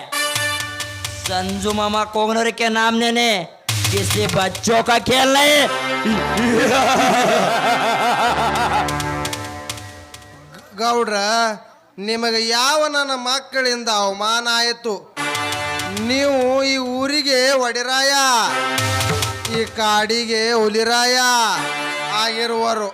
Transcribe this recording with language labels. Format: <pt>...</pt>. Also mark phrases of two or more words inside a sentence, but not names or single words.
<hi>संजू मामा कोगनर के नाम लेने किसी बच्चों का खेल नहीं।</hi> <kn>ಗೌಡ್ರ ನಿಮಗೆ ಯಾವ ನನ್ನ ಮಕ್ಕಳಿಂದ ಅವಮಾನ ಆಯಿತು? ನೀವು ಈ ಊರಿಗೆ ಒಡೆರಾಯ, ಈ ಕಾಡಿಗೆ ಹುಲಿರಾಯ ಆಗಿರುವರು.</kn>